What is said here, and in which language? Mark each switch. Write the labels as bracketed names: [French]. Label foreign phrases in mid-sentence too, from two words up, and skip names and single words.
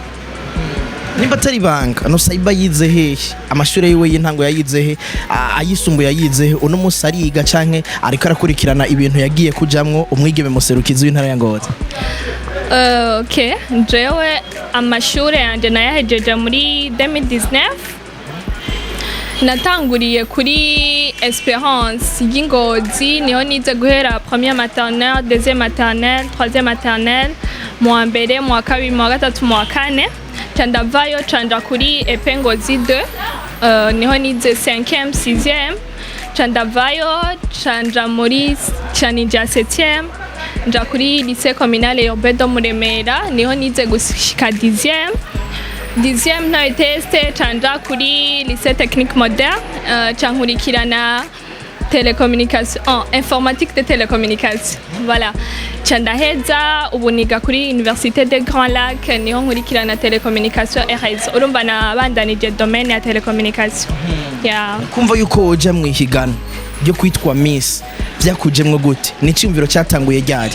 [Rundi] nimba atari banga Noussaiba yize hehe amashuri yiwe y'intango yayize he ayisumbuye yayize he uno munsi ariga canke ariko arakurikirana ibintu yagiye kujamwo umwigeme muserukizi w'intara ya NGOZI? Okay jewe amashuri yanje nayahejeje muri 2019 natanguriye kuri Espérance y'Ingozi niho nize guhera [French] première maternelle deuxième maternelle troisième maternelle [Rundi] mu wa mbere mu wa kabiri mu wa gatatu mu wa kane candavayo canja kuri Ngozi 2 niho nize 5e 6e candavayo canja muri canija 7e nja kuri lycée communal urbain de Muremera niho nize gushika 10e ntawe teste canja kuri lycée technique moderne cankurikirana [French] télécommunication informatique de télécommunication voilà [Rundi] candaheza ubu niga kuri université des Grands Lacs niho nkurikirana télécommunication RS urumva nabandanije domaine ya télécommunication kumva yuko uja mu ihigana ryo kwitwa Miss byakujemwe gute ni cyumviro cyatanguye ryari?